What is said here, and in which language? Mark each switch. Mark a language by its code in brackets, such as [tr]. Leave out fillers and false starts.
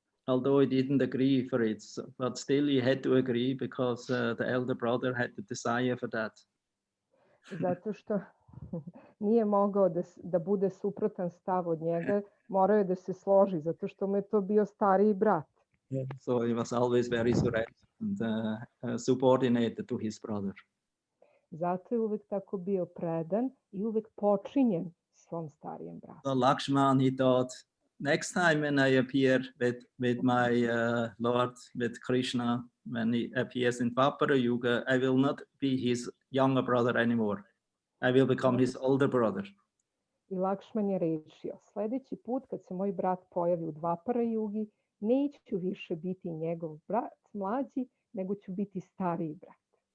[en] Although he didn't agree for it, but still he had to agree because the elder brother had the desire for that. [sr] Zato što nije mogao da bude suprotan stav od njega, morao je da se složi, zato što mu je to bio stariji brat. [en] So he was always very surrendered and subordinated to his brother. [sr] Zato je uvek tako bio predan i uvek počinjen svom starijem bratu. [en] So Lakshman, he thought, next time when I appear with my Lord, with Krishna, when he appears in Dwapara Yuga, I will not be his younger brother anymore. I will become his older brother. [sr] I Lakšman je rešio, sledeći put kad se moj brat pojavi u Dvapara Jugi, neću više biti njegov brat mlađi, nego ću biti stariji brat.